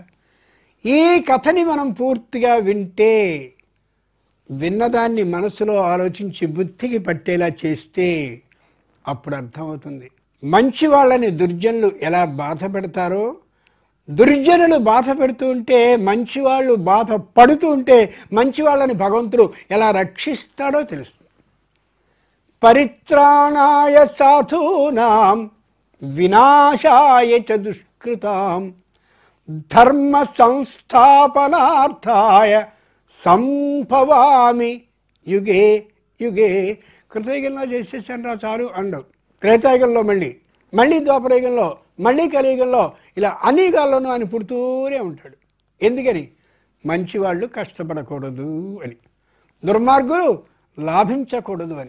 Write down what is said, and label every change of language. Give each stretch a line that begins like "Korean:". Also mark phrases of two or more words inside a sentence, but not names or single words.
Telugu: ఈ కథని మనం పూర్తిగా వింటే, విన్నదాన్ని మనసులో ఆలోచించి బుద్ధికి పట్టేలా చేస్తే అప్పుడు అర్థమవుతుంది మంచి వాళ్ళని దుర్జనులు ఎలా బాధ పెడతారో, దుర్జనులు బాధ పెడుతూ ఉంటే మంచివాళ్ళు బాధ పడుతూ ఉంటే మంచి వాళ్ళని భగవంతుడు ఎలా రక్షిస్తాడో తెలుస్తుంది.
Sanskrit: పరిత్రాణాయ సాధూనాం వినాశాయ చ దుష్కృతాం ధర్మ సంస్థాపనార్థాయ సంభవామి యుగే యుగే.
Telugu: కృతయుగంలో చేసేసాను రా చాలు అండవు, త్రేతాయుగంలో మళ్ళీ ద్వాపరయుగంలో, మళ్ళీ కలియుగంలో, ఇలా అనేకాల్లోనూ ఆయన పుడుతూనే ఉంటాడు. ఎందుకని? మంచివాళ్ళు కష్టపడకూడదు అని, దుర్మార్గులు లాభించకూడదు అని.